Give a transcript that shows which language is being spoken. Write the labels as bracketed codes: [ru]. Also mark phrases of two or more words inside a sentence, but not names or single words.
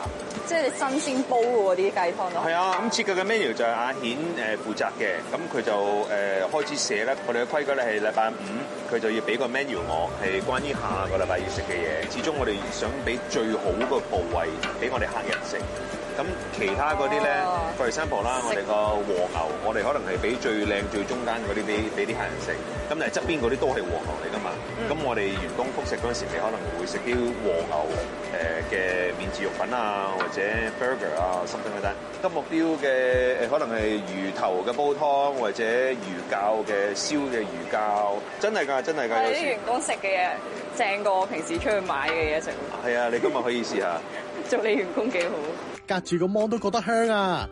[yue] 即係你新鮮煲嗰啲雞湯咯。係啊，咁設計嘅 menu 就係阿顯負責嘅，咁佢就開始寫咧。我哋嘅規矩咧係禮拜5，佢就要俾個 menu 我，係關於下個禮拜要食嘅嘢。始終我哋想俾最好個部位俾我哋客人食。咁其他嗰啲咧 [en] for example [yue] 啦，我哋個和牛，我哋可能係俾最靚最中間嗰啲俾啲客人食。咁但係側邊嗰啲都係和牛嚟㗎嘛。咁我哋員工復食嗰陣時，你可能會食啲和牛嘅免治肉粉啊，或者 burger 啊 ， [en] something like that。 [yue] 金目雕嘅可能係魚頭嘅煲湯，或者魚餃嘅燒嘅魚餃，真係㗎。有啲員工食嘅嘢正過我平時出去買嘅嘢食。係啊，你今日可以試下。做你員工幾好。隔住個芒都覺得香啊！